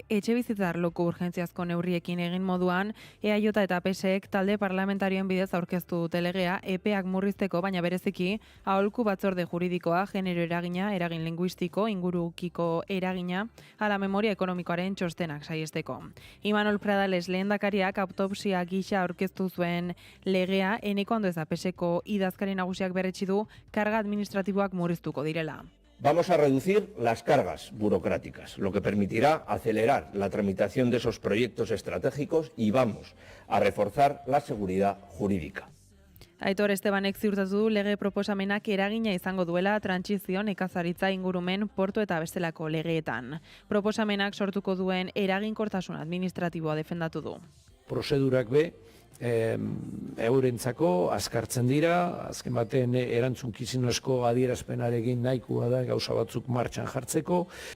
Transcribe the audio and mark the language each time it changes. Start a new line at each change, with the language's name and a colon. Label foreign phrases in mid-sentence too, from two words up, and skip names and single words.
Basque: Etxebizitza arloko urgentziazko neurriekin egin moduan, EAJ eta PSek talde parlamentarioen bidez aurkeztu dute legea, epeak murrizteko, baina bereziki aholku batzorde juridikoa, genero eragina, eragin linguistiko, ingurukiko eragina, ala memoria ekonomikoaren txostenak saiesteko. Imanol Pradales lehendakariak autopsia gisa aurkeztu zuen legea, Eneko Andueza PSeko idazkari nagusiak berretsi du karga administratiboak murriztuko direla.
Spanish: Vamos a reducir las cargas burocráticas, lo que permitirá acelerar la tramitación de esos proyectos estratégicos y vamos a reforzar la seguridad jurídica.
Basque: Aitor Estebanek ziurtatu du lege proposamenak eragina izango duela trantsizio, nekazaritza, ingurumen, portu eta bestelako legeetan. Proposamenak sortuko duen eraginkortasun administratiboa defendatu du. Prozedurak eurentzako azkartzen dira, azken baten erantzunkizunesko adierazpenarekin nahikoa da gauza batzuk martxan jartzeko.